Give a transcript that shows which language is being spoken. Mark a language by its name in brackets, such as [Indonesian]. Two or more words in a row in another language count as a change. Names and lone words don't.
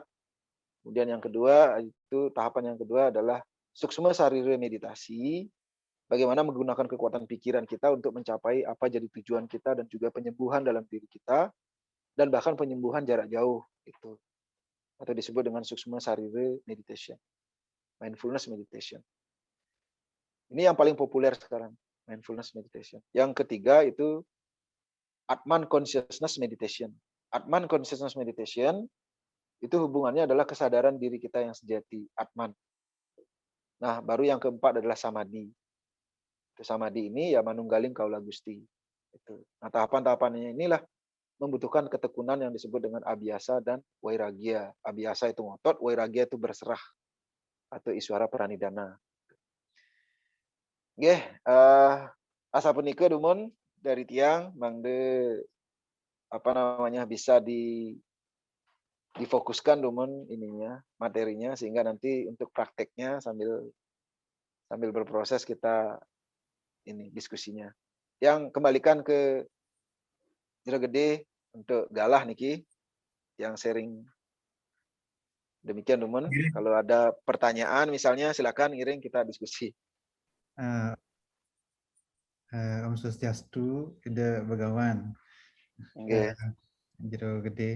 [Indonesian] Kemudian yang kedua, tahapan yang kedua adalah Suksma Sarira meditasi, bagaimana menggunakan kekuatan pikiran kita untuk mencapai apa jadi tujuan kita dan juga penyembuhan dalam diri kita, dan bahkan penyembuhan jarak jauh, itu atau disebut dengan Suksma Sarira meditation, [English] mindfulness meditation. [Indonesian] Ini yang paling populer sekarang, [English] mindfulness meditation. [Indonesian] Yang ketiga itu Atman [English] consciousness meditation. [Indonesian] Atman [English] consciousness meditation [Indonesian] itu hubungannya adalah kesadaran diri kita yang sejati, Atman. Nah, baru yang keempat adalah Samadhi. Samadhi ini ya [Javanese] manunggaling kaula Gusti. [Indonesian] Nah, tahapan-tahapannya inilah membutuhkan ketekunan yang disebut dengan abhyasa dan wairagya. Abhyasa itu ngotot, wairagya itu berserah atau iswara pranidana. Nggih, [Balinese] asa punika dumun [Indonesian] dari [Balinese] tiang mangde [Indonesian] bisa difokuskan dumun ininya, materinya, sehingga nanti untuk prakteknya sambil berproses kita ini diskusinya. Yang kembalikan ke Jero Gede untuk [Balinese] galah niki [Indonesian] yang sharing. Demikian dumun. Kalau ada pertanyaan misalnya silakan ngiring kita diskusi. Om Swastiastu, Ida Begawan. Okay. Jero Gede.